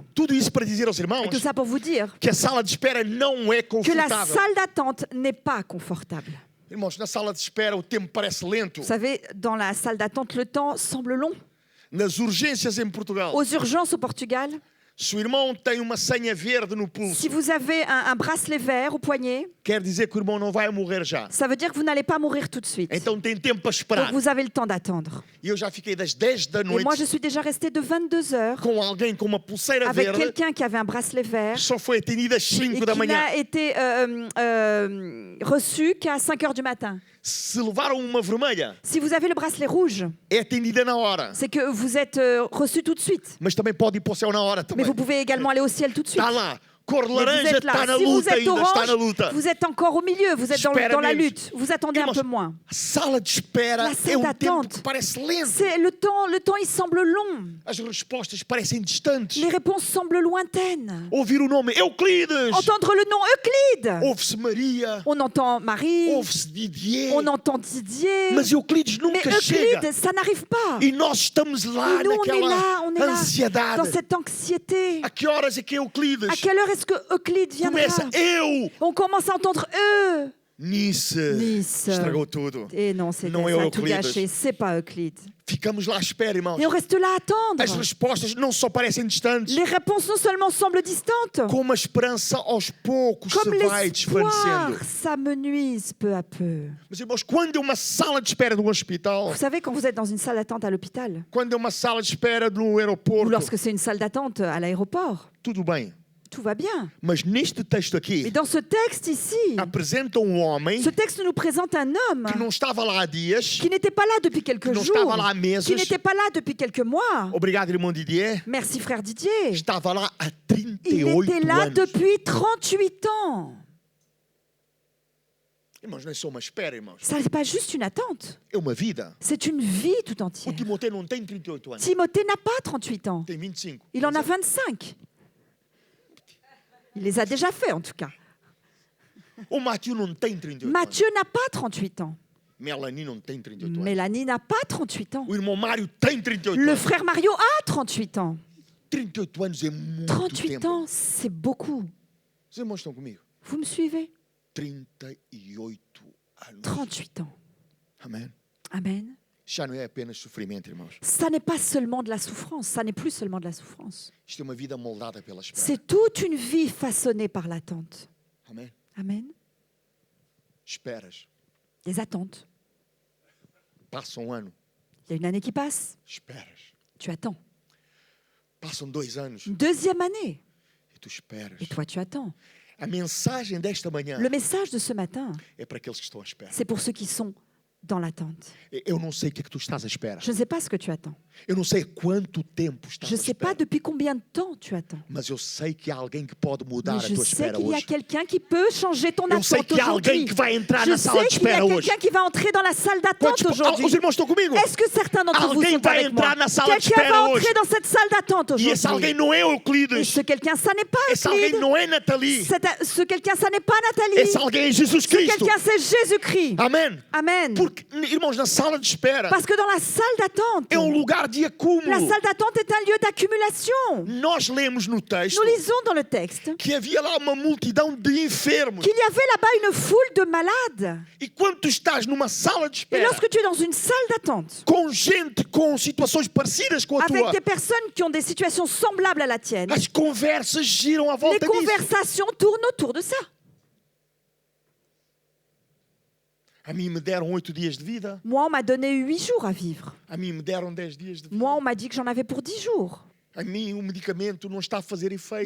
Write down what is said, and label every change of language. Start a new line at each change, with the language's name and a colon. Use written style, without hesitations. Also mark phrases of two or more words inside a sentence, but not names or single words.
Portuguese: Tudo isso para dizer aos irmãos
French: Et tout ça pour vous dire
Portuguese: que a sala de espera não é
French: que la
Portuguese: confortável.
French: salle d'attente n'est pas confortable.
Portuguese: Irmãos, na sala de espera o tempo parece lento.
French: Vous savez, dans la salle d'attente, le temps semble long.
Portuguese: Nas urgências em Portugal,
French: Aux urgences au Portugal,
Portuguese: se o irmão tem uma senha verde no
French: si
Portuguese: pulso,
French: vous avez un bracelet vert au poignet,
Portuguese: quer dizer que o irmão não vai morrer já.
French: ça veut dire que vous n'allez pas mourir tout de suite.
Portuguese: Então tem tempo para esperar.
French: Donc vous avez le temps d'attendre.
Portuguese: E eu já fiquei das 10 da
French: Et moi, je
Portuguese: noite
French: suis déjà restée de 22 heures
Portuguese: com alguém com uma pulseira
French: avec
Portuguese: verde,
French: quelqu'un qui avait un bracelet vert
Portuguese: só foi atendida às
French: et
Portuguese: 5 da
French: qui
Portuguese: manhã.
French: n'a été reçu qu'à 5 heures du matin.
Portuguese: Se levaram uma vermelha,
French: Si vous avez le bracelet rouge,
Portuguese: é atendida na hora.
French: c'est que vous êtes reçu tout de suite.
Portuguese: Mas também pode ir para o céu na hora
French: Mais
Portuguese: também.
French: vous pouvez également aller au ciel tout de suite.
Portuguese: Está lá. Cor
French: Mais vous
Portuguese: laranja
French: êtes là.
Portuguese: está na
French: Si vous
Portuguese: luta
French: êtes
Portuguese: ainda, está na
French: orange,
Portuguese: luta.
French: vous êtes encore au milieu, vous êtes
Portuguese: Espera
French: dans la
Portuguese: menos.
French: lutte. Vous attendez un
Portuguese: Irmãos,
French: peu moins.
Portuguese: a sala de espera
French: La
Portuguese: é
French: salle
Portuguese: um tempo
French: d'attente.
Portuguese: que parece lento.
French: C'est le temps, il semble long.
Portuguese: As respostas parecem distantes.
French: Les réponses semblent lointaines.
Portuguese: Ouvir o nome Euclides.
French: Entendre le nom Euclide.
Portuguese: Ouve-se Maria.
French: On entend Marie,
Portuguese: Ouve-se Didier.
French: on entend Didier.
Portuguese: Mas Euclides
French: Mais
Portuguese: nunca chega.
French: Euclide, ça n'arrive pas.
Portuguese: E nós estamos lá
French: Et nous, on est
Portuguese: naquela
French: là, dans
Portuguese: ansiedade.
French: cette anxiété.
Portuguese: A que horas é que Euclides
French: À quelle heure est-ce que Euclide viendra?
Portuguese: começa? Eu.
French: On commence à entendre eux.
Portuguese: Nice.
French: Nice.
Portuguese: Estragou tudo.
French: Et non, ça Non, a tout
Portuguese: Euclides.
French: gâché. C'est pas Euclide.
Portuguese: Ficamos lá à espera, irmãos.
French: Et on reste là à attendre.
Portuguese: As respostas não só parecem distantes,
French: Les réponses non seulement semblent distantes,
Portuguese: como a esperança aos poucos
French: comme
Portuguese: se vai
French: l'espoir
Portuguese: desvanecendo.
French: s'amenuise peu à peu.
Portuguese: Mas, irmãos, quando é uma sala de espera de um hospital,
French: Vous savez, quand vous êtes dans une salle d'attente à l'hôpital,
Portuguese: quando é uma sala de espera no
French: ou
Portuguese: aeroporto,
French: lorsque c'est une salle d'attente à l'aéroport,
Portuguese: tudo bem.
French: tout va bien.
Portuguese: Mas neste texto
French: Mais
Portuguese: aqui,
French: dans ce texte ici,
Portuguese: apresenta homem
French: ce texte nous présente un homme
Portuguese: que não estava lá há dias.
French: qui n'était pas là depuis quelques
Portuguese: não
French: jours,
Portuguese: estava lá há meses.
French: qui n'était pas là depuis quelques mois.
Portuguese: Obrigado, irmão Didier.
French: Merci frère Didier.
Portuguese: Estava lá há
French: Il 38 était là
Portuguese: anos.
French: depuis 38 ans.
Portuguese: Irmãos, não é só uma espera, irmãos.
French: Ça n'est pas juste une attente,
Portuguese: É uma vida.
French: c'est une vie tout
Portuguese: O
French: entière.
Portuguese: Timoteu não tem 38 anos.
French: Timothée n'a pas 38 ans,
Portuguese: Tem 25.
French: il en a 25. Il les a déjà fait en tout cas.
Portuguese: O Matthew não tem 38 anos.
French: Matthieu n'a pas 38 ans.
Portuguese: Melanie não tem 38 anos.
French: Mélanie n'a pas 38 ans.
Portuguese: O irmão Mário tem 38
French: Le
Portuguese: anos.
French: frère Mario a 38 ans.
Portuguese: 38 anos é muito
French: 38
Portuguese: tempo.
French: ans, c'est beaucoup.
Portuguese: Os irmãos estão comigo?
French: Vous me suivez?
Portuguese: 38 anos.
French: 38 ans.
Portuguese: Amém?
French: Amen.
Portuguese: Já não é apenas sofrimento, irmãos.
French: Ça n'est pas seulement de la souffrance, ça n'est plus seulement de la souffrance.
Portuguese: Isto é uma vida moldada pela espera.
French: C'est toute une vie façonnée par l'attente.
Portuguese: Amém?
French: Amen.
Portuguese: Esperas.
French: Des attentes.
Portuguese: Passa um ano.
French: Il y a une année qui passe,
Portuguese: Esperas.
French: tu attends.
Portuguese: Passam 2 anos.
French: Une deuxième année,
Portuguese: E tu esperas.
French: et toi tu attends.
Portuguese: A mensagem desta manhã
French: Le message de ce matin,
Portuguese: é para aqueles que estão à espera.
French: c'est pour ceux qui sont dans l'attente.
Portuguese: Eu não sei o que é que tu estás à espera.
French: Je ne sais pas ce que tu attends.
Portuguese: Eu não sei quanto tempo estás
French: Je
Portuguese: à
French: ne sais pas
Portuguese: espera.
French: depuis combien de temps tu attends.
Portuguese: Mas eu sei que há alguém que pode mudar
French: Mais
Portuguese: a
French: je
Portuguese: tua
French: sais
Portuguese: espera
French: qu'il y a
Portuguese: hoje.
French: quelqu'un qui peut changer ton
Portuguese: Eu sei
French: attente
Portuguese: que há alguém
French: aujourd'hui.
Portuguese: que vai entrar
French: Je
Portuguese: na sala
French: sais
Portuguese: de
French: qu'il y a
Portuguese: espera hoje.
French: quelqu'un qui va entrer dans la salle d'attente
Portuguese: Os
French: aujourd'hui.
Portuguese: irmãos estão comigo?
French: Est-ce que certains d'entre vous
Portuguese: Alguém
French: sont
Portuguese: vai
French: avec moi?
Portuguese: entrar na sala de
French: Quelqu'un
Portuguese: espera
French: va
Portuguese: hoje.
French: entrer dans cette salle d'attente
Portuguese: E esse alguém
French: aujourd'hui.
Portuguese: não é
French: Et
Portuguese: Euclides.
French: ce quelqu'un, ça n'est pas
Portuguese: Esse alguém
French: Euclide.
Portuguese: não é Nathalie.
French: Ce quelqu'un, ça n'est pas Nathalie.
Portuguese: Esse alguém é Jesus
French: Ce
Portuguese: Cristo.
French: quelqu'un, c'est Jésus-Christ.
Portuguese: Amém?
French: Amen.
Portuguese: Porque, irmãos, na sala de espera
French: Parce que dans la salle d'attente,
Portuguese: é um lugar de acúmulo.
French: la salle d'attente est un lieu d'accumulation.
Portuguese: Nós lemos no texto
French: Nous lisons dans le texte
Portuguese: que havia lá uma multidão de enfermos.
French: qu'il y avait là-bas une foule de malades.
Portuguese: E quando tu estás numa sala de
French: Et
Portuguese: espera
French: lorsque tu es dans une salle d'attente,
Portuguese: com gente com situações parecidas com a
French: avec
Portuguese: tua,
French: des personnes qui ont des situations semblables à la tienne,
Portuguese: as conversas giram à
French: les
Portuguese: volta disso.
French: conversations tournent autour de ça.
Portuguese: A mim me deram 8 dias de vida.
French: Moi, on m'a donné 8 jours à vivre.
Portuguese: A mim me deram 10 dias de vida.
French: Moi, on m'a dit que j'en avais pour 10 jours.
Portuguese: A mim o medicamento não está a fazer efeito.